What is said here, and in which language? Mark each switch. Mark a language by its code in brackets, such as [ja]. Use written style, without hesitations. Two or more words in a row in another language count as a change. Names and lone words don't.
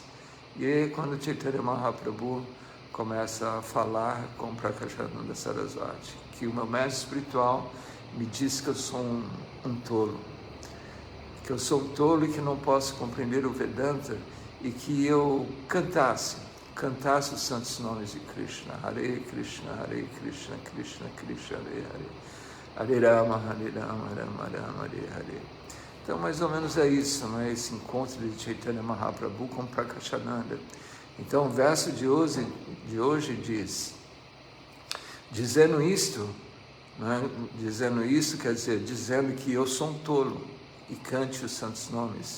[pt] E aí, quando Chaitanya Mahaprabhu começa a falar com Prakashananda Sarasvati, que o meu mestre espiritual me diz que eu sou um tolo, que eu sou um tolo e que não posso compreender o Vedanta, e que eu cantasse os santos nomes de Krishna, Hare Krishna, Krishna Krishna, Hare Hare, Hare Rama, Rama Rama, Hare Hare. Então, mais ou menos é isso, esse encontro de Chaitanya Mahaprabhu com Prakashananda. Então, o verso de hoje diz, dizendo isto, quer dizer, dizendo que eu sou um tolo e cante os santos nomes.